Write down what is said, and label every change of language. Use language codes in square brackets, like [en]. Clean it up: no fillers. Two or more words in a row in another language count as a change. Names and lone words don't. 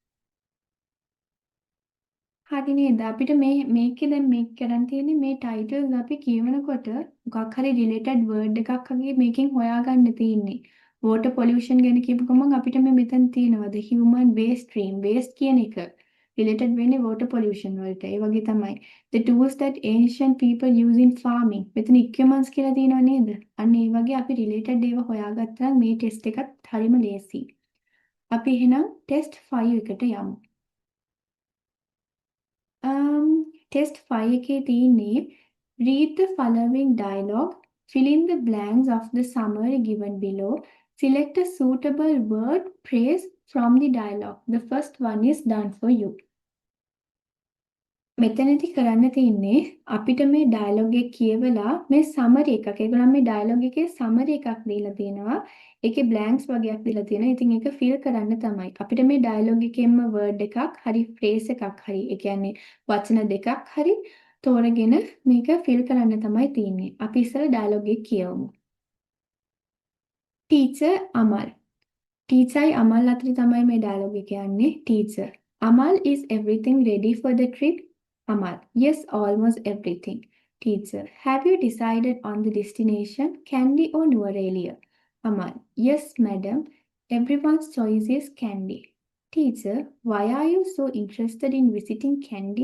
[si] හරි නේද? අපිට මේකේ දැන් මේක කරන් තියෙන්නේ මේ titles අපි කියවනකොට මොකක් හරි [en] related word [si] එකක් වගේ මේකෙන් හොයාගන්න තියෙන්නේ. [en] water pollution [si] ගැන කියපු ගමන් අපිට මෙතන තියෙනවා [en] the human waste stream. [si] waste කියන එක related වෙන්නේ [en] water pollution [si] වලට. ඒ වගේ තමයි [en] the tools that ancient people use in farming. [si] මෙතන equipments කියලා තියෙනව නේද? අන්න ඒ වගේ අපි related ඒවා හොයාගත්තා නම් මේ test එකත් හරිම ලේසියි. අපි එහෙනම් test 5 එකට යමු. [en] Test 5 [si] එකේ තියෙන්නේ [en] read the following dialogue, fill in the blanks of the summary given below, select a suitable word phrase from the dialogue. The first one is done for you. [si] මෙතනදී කරන්න තියෙන්නේ අපිට මේ ඩයලොග් එක කියවලා මේ සමරි එකක්. ඒගොල්ලන් මේ ඩයලොග් එකේ සමරි එකක් දීලා තියෙනවා. ඒකේ බ්ලැන්ක්ස් වගේක් දීලා තියෙනවා. ඉතින් ඒක ෆිල් කරන්න තමයි. අපිට මේ ඩයලොග් එකෙන්ම වර්ඩ් එකක් හරි ෆ්‍රේස් එකක් හරි ඒ කියන්නේ වචන දෙකක් හරි තෝරගෙන මේක ෆිල් කරන්න තමයි තියෙන්නේ. අපි ඉස්සර ඩයලොග් එක කියවමු. ටීචර් අමල්. ටීචර්යි අමල් අතර තමයි මේ ඩයලොග් එක යන්නේ. ටීචර්. [en] Amal, is everything ready for the trip? Amal. Yes, almost everything. Teacher. Have you decided on the destination, Kandy or Nuwara? Amal. Yes, madam. Everyone's choice is Kandy. Teacher. Why are you so interested in visiting Kandy?